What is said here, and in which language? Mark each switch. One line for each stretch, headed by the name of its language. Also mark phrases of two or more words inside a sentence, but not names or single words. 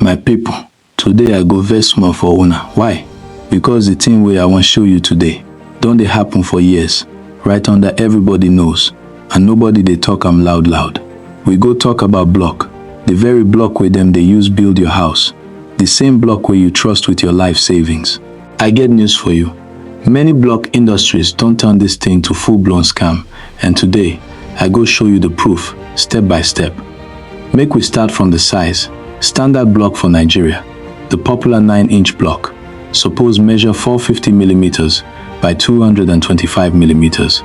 Nigerian Pidgin: My people, today I go vex small for una. Why? Because the thing wey I wan show you today don dey happen for years, right under everybody nose, and nobody dey talk am loud. We go talk about block, the very block wey dem dey use build your house, the same block wey you trust with your life savings. I get news for you. Many block industries don turn this thing to full-blown scam, and today I go show you the proof, step by step. Make we start from the size. Standard block for Nigeria, the popular 9-inch block, suppose measure 450 millimeters by 225 millimeters.